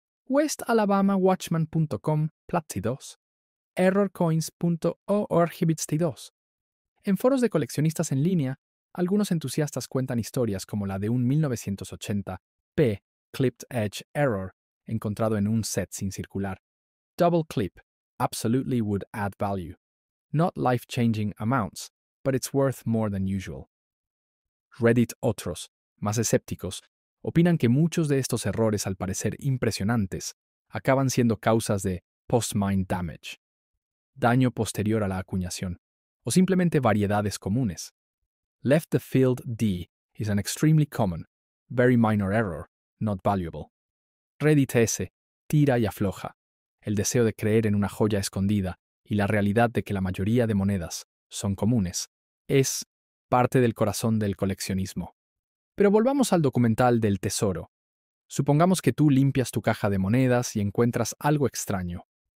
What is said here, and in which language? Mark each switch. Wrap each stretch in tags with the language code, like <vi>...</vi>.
<es>WestAlabamaWatchman.com Platzi 2, ErrorCoins.org 2. En foros de coleccionistas en línea, algunos entusiastas cuentan historias como la de un 1980 P Clipped Edge Error encontrado en un set sin circular.</es> <en>Double clip absolutely would add value. Not life-changing amounts, but it's worth more than usual.</en> <es>Reddit otros, más escépticos, opinan que muchos de estos errores, al parecer impresionantes, acaban siendo causas de</es> <en>post-mine damage,</en> <es>daño posterior a la acuñación, o simplemente variedades comunes.</es> <en>Left the field D is an extremely common, very minor error, not valuable.</en> <es>Reddit S tira y afloja, el deseo de creer en una joya escondida y la realidad de que la mayoría de monedas son comunes, es parte del corazón del coleccionismo. Pero volvamos al documental del tesoro. Supongamos que tú limpias tu caja de monedas y encuentras algo extraño.</es>